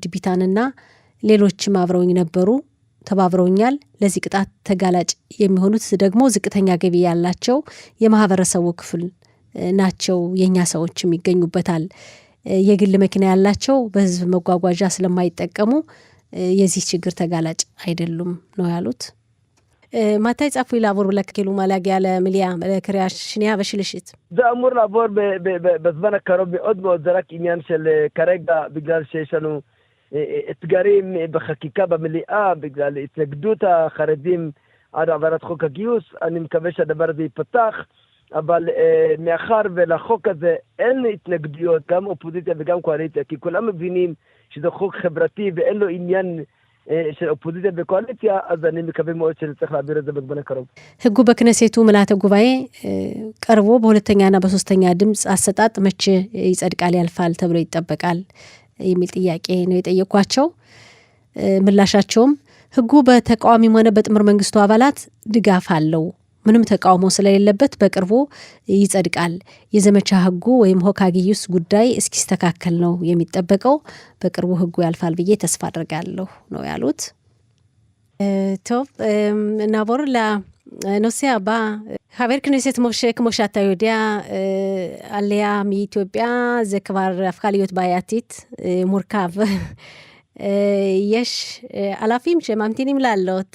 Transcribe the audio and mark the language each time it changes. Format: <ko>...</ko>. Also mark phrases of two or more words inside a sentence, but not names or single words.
<am>ቢታንና ሌሎችም አብረውኝ ነበሩ፣ ተባብረውኛል። ለዚህ ቅጣት ተጋላጭ የሚሆኑት ደግሞ ዝቅተኛ ገቢ ያላቸው የማህበረሰቡ ክፍል ናቸው። የኛ ሰዎችም ይገኙበታል። የግል መኪና ያላቸው በህዝብ መጓጓዣ ስለማይጠቀሙ የዚህ ችግር ተጋላጭ አይደሉም ነው ያሉት።</am> <he>מתי צפוי לעבור כאילו מה להגיע למליאה, לקריאה שנייה ושלישית? זה אמור לעבור בזמן הקרוב מאוד מאוד, זה רק עניין של כרגע, בגלל שיש לנו אתגרים בחקיקה במליאה, בגלל התנגדות החרדים עד העברת חוק הגיוס. אני מקווה שהדבר הזה ייפתח, אבל מאחר ולחוק הזה אין התנגדויות, גם אופוזיציה וגם קואליציה, כי כולם מבינים שזה חוק חברתי ואין לו עניין של אופוזיציה וקואליציה, אז אני מקווה מאוד שצריך להעביר את זה בזמן הקרוב.</he> <am>ህጉ በክነሴቱ ምልዓተ ጉባኤ ቀርቦ በሁለተኛና በሶስተኛ ድምጽ አሰጣጥ መቼ ይጸድቃል ያልፋል ተብሎ ይጠበቃል የሚል ጥያቄ ነው የጠየኳቸው። ምላሻቸውም ህጉ በተቃዋሚም ሆነ በጥምር መንግስቱ አባላት ድጋፍ አለው፣ ምንም ተቃውሞ ስለሌለበት በቅርቡ ይጸድቃል። የዘመቻ ህጉ ወይም ሆካጊዩስ ጉዳይ እስኪስተካከል ነው የሚጠበቀው። በቅርቡ ህጉ ያልፋል ብዬ ተስፋ አድርጋለሁ ነው ያሉት።</am> <he>טוב, נעבור לנושא הבא. חבר כנסת משה, כמו שאתה יודע, עלייה מאתיופיה זה כבר הפכה להיות בעייתית, מורכב. יש אלפים שממתינים לעלות.</he>